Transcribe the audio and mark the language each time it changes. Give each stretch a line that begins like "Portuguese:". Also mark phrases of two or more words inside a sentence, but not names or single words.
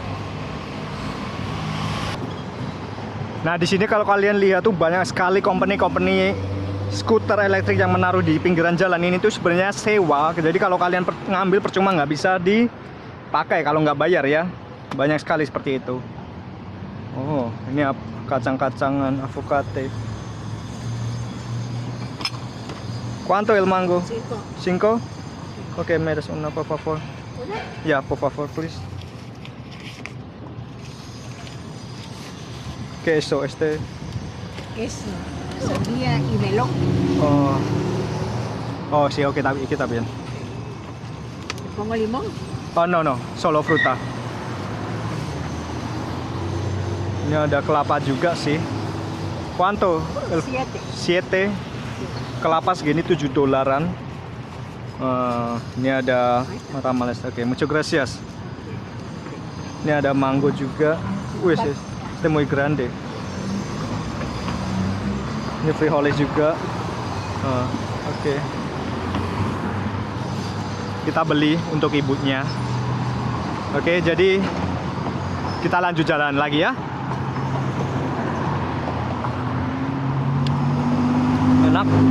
Indonesian: Nah, di sini kalau kalian lihat tuh banyak sekali company-company skuter elektrik yang menaruh di pinggiran jalan. Ini tuh sebenarnya sewa. Jadi kalau kalian ngambil percuma, nggak bisa dipakai kalau nggak bayar ya. Banyak sekali seperti itu. Oh, ini kacang-kacangan avocado.
Spanish: ¿Cuánto el mango? 5. Okay, me das una, por favor. Ya, por favor, please. ¿Qué es eso? Este. Queso, sandía y melón. Oh. Oh, sí, ok, está bien. ¿Pongo limón? Oh, no, solo fruta.
Indonesian: Ini ada kelapa juga sih. ¿Cuánto? 7. Kelapa segini $7. Ini ada tamales. Oke,
Spanish: muchas gracias.
Indonesian: Ini ada mango juga. Wih,
Spanish: este muy grande.
Indonesian: Ini frijoles juga. Oke. Kita beli untuk ibunya. Oke, jadi kita lanjut jalan lagi ya. Enak.